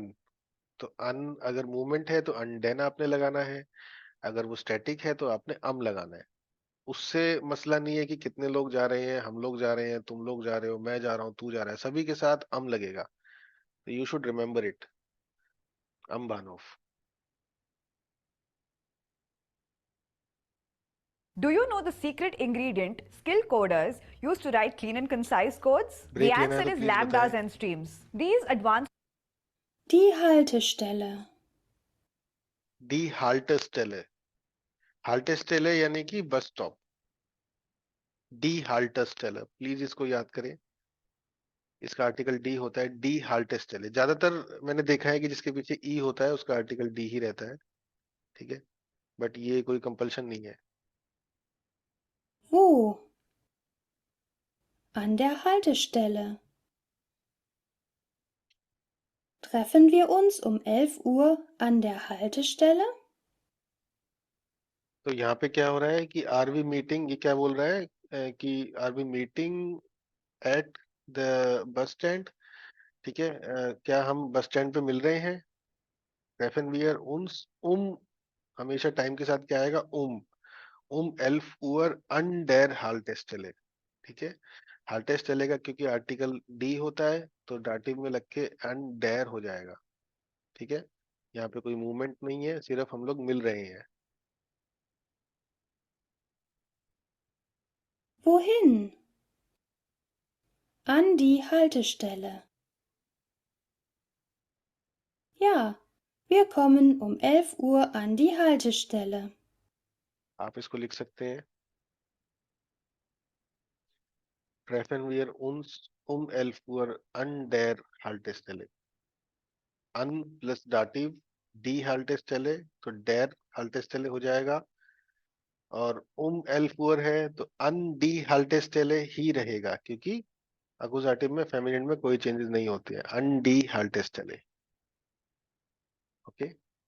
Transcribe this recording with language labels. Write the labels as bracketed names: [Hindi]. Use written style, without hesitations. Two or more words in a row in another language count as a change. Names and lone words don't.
[Hindi] तो अन अगर मूवमेंट है तो अनडेन आपने लगाना है, अगर वो स्टैटिक है तो आपने अम लगाना है। उससे मसला नहीं है कि कितने लोग जा रहे हैं, हम लोग जा रहे हैं, तुम लोग जा रहे हो, मैं जा रहा हूँ, तू जा रहा है, सभी के साथ अम लगेगा। [English] तो you should remember it, [German] am Bahnhof. [English] Do you know the secret ingredient skill coders use to write clean and concise codes? The [Hindi] ब्रेक लेना है [English] answer [Hindi] तो [English] is [Hindi] प्लीज [English] lambdas [Hindi] बताएं। [English] and streams. These advanced [German] Die Haltestelle. die Haltestelle, Haltestelle [Hindi] यानी कि [English] bus stop, [German] die Haltestelle, [Hindi] प्लीज इसको याद करें। इसका आर्टिकल डी होता है, [German] die Haltestelle. [Hindi] ज्यादातर मैंने देखा है कि जिसके पीछे ई होता है उसका आर्टिकल डी ही रहता है, ठीक है, बट ये कोई कंपल्शन नहीं है। [German] Wo? An der Haltestelle. Treffen wir uns um 11 Uhr an der Haltestelle? [Hindi] तो यहाँ पे क्या हो रहा है कि [English] are we meeting, [Hindi] ये क्या बोल रहा है कि [English] are we meeting at the bus stand, [Hindi] ठीक है, क्या हम [English] bus stand [Hindi] पे मिल रहे हैं। [German] treffen wir uns [Hindi] हमेशा टाइम के साथ क्या आएगा, [German] elf Uhr an der Haltestelle, [Hindi] ठीक है। हाल्टेस्टेले का क्योंकि आर्टिकल डी होता है तो डाटिव में लग के [German] an der [Hindi] हो जाएगा, ठीक है। यहाँ पे कोई मूवमेंट नहीं है, सिर्फ हम लोग मिल रहे हैं। [German] Wohin? An die Haltestelle. Ja, wir kommen um 11 Uhr an die Haltestelle. [Hindi] आप इसको लिख सकते हैं, [German] treffen wir uns elf Uhr an der Haltestelle, [Hindi] अन प्लस [German] Dativ die Haltestelle, [Hindi] तो [German] der Haltestelle [Hindi] हो जाएगा, और एल्फुअर है तो [German] an die Haltestelle [Hindi] ही रहेगा, क्योंकि अकुजाटिव में फेमिनिन में कोई चेंजेस नहीं होते हैं, [German] an die Haltestelle, [Hindi] ओके।